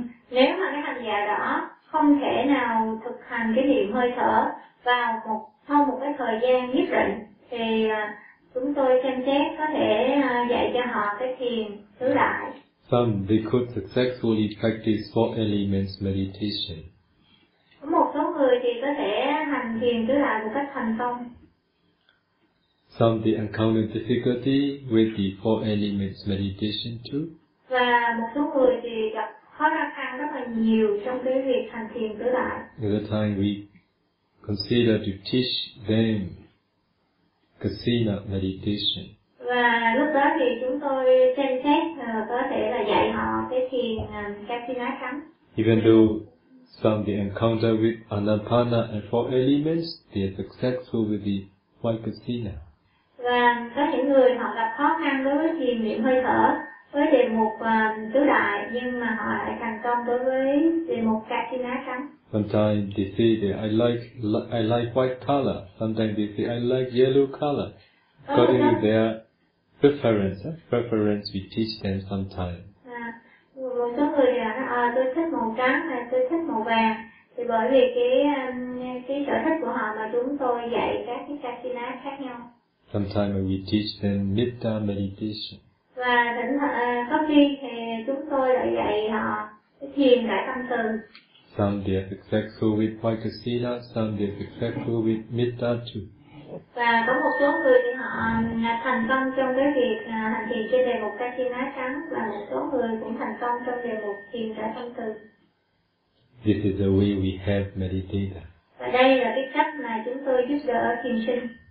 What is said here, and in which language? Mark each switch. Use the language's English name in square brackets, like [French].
[Vietnamese] Nếu mà cái hành giả đó không thể nào thực hành cái niệm hơi thở vào một sau một cái thời gian nhất định thì chúng tôi xem xét có thể dạy cho họ cái thiền tứ đại. [English] Some they could successfully practice four elements meditation. [Vietnamese] Có một số người thì có thể hành thiền tứ đại một cách thành công. [English] Some they encounter difficulty with the four elements meditation too. [Vietnamese] Và một số người thì gặp khó khăn rất là nhiều trong cái việc hành thiền tứ đại. [English] At the time we consider to teach them kasina meditation. [Vietnamese] Và lúc đó thì chúng tôi xem xét có thể là dạy họ cái thiền kasina khám. [English] Even though some they encounter with anapana and four elements, they are successful with the white kasina. [Vietnamese] Và có những người họ gặp khó khăn đối với thiền niệm hơi thở với đề mục tứ đại, nhưng mà họ lại thành công đối với đề mục kasina khám. [English] Sometimes they say that I like white color. Sometimes they say I like yellow color. According to their preference, preference we teach them sometimes. [Vietnamese] Một số người nói, tôi thích màu trắng hay tôi thích màu vàng. Thì bởi vì cái sở thích của họ mà chúng tôi dạy các cái kasina khác nhau. [English] Sometimes we teach them nidra meditation. [Vietnamese] Và có khi thì chúng tôi lại dạy họ thiền đại tâm từ. [English] Some they are successful with vaikasina, some they are successful with mitta too. [Vietnamese] Và có một số người thì họ thành công trong cái việc hành thiền trên đề mục kasina trắng, và một số người cũng thành công trong đề mục thiền đại tâm từ. [English] This is the way we help meditator. [Vietnamese] Và đây là cái cách mà chúng tôi giúp đỡ thiền sinh.